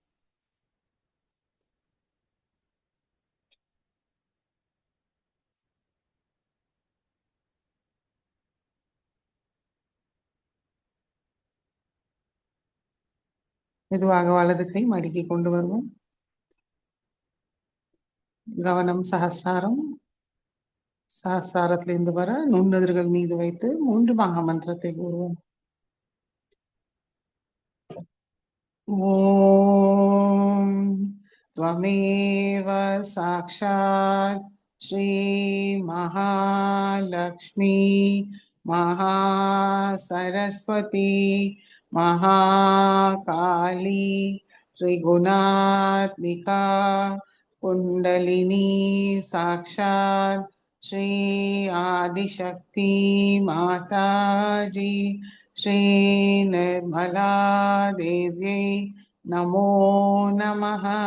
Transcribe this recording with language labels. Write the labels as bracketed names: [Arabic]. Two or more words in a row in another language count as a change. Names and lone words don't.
[Tamil] மெதுவாக வலது கை மடக்கி கொண்டு வருவோம். கவனம் சஹஸ்ராரம். சஹஸ்ராரத்திலிருந்து வர நுண்ணுதர்கள் மீது வைத்து 3 மகா மந்திரத்தை கூறுவோம். [Sanskrit] ஓம் त्वमेव साक्षात् श्री महालक्ष्मी महासरस्वती महाकाली त्रिगुणात्मिका कुण्डलिनी साक्षात् श्री आदिशक्ति माताजी श्री निर्मला देव्यै नमो नमः।